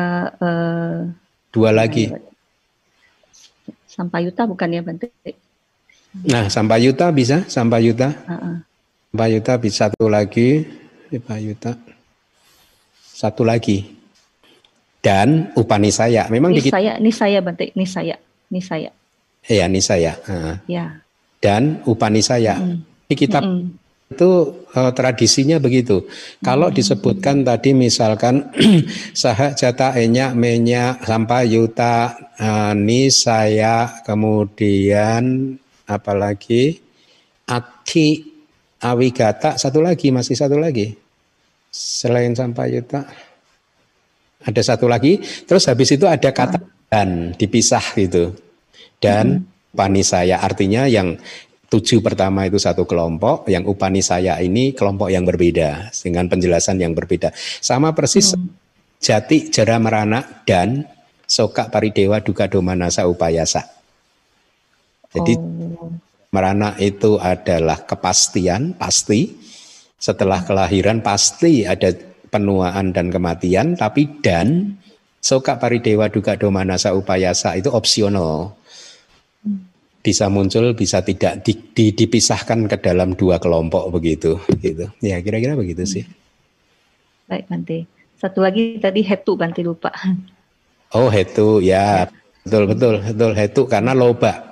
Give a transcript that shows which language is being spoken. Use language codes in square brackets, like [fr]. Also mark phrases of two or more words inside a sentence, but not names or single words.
[id] 2 lagi. Sampayuta bukan ya Bante? Nah, sampayuta bisa, sampayuta. Sampayuta bisa 1 lagi. Sampayuta. 1 lagi. Dan upanisaya. Memang nisaya Bante, nisaya. Iya, nisaya. Ya. Dan upanisaya. Di kitab itu tradisinya begitu. Kalau disebutkan tadi misalkan [pi] sahajata enyak menyak sampayuta nisaya, [id] kemudian apalagi [pi] ati awigata, [id] masih satu lagi selain sampayuta ada 1 lagi. Terus habis itu ada kata dan dipisah gitu. Dan upanisaya artinya yang 7 pertama itu 1 kelompok, yang upanisaya ini kelompok yang berbeda dengan penjelasan yang berbeda. Sama persis [pi] jati jara merana [id] dan [pi] soka paridewa duka domanasa upayasa. [id] Jadi merana itu adalah kepastian, pasti. Setelah kelahiran pasti ada penuaan dan kematian, tapi dan [pi] soka paridewa duka domanasa upayasa [id] itu opsional. Bisa muncul, bisa tidak dipisahkan ke dalam 2 kelompok begitu, gitu. Ya kira-kira begitu sih. Baik Bante. 1 lagi tadi hetu Bante lupa. Oh hetu ya, betul hetu karena loba.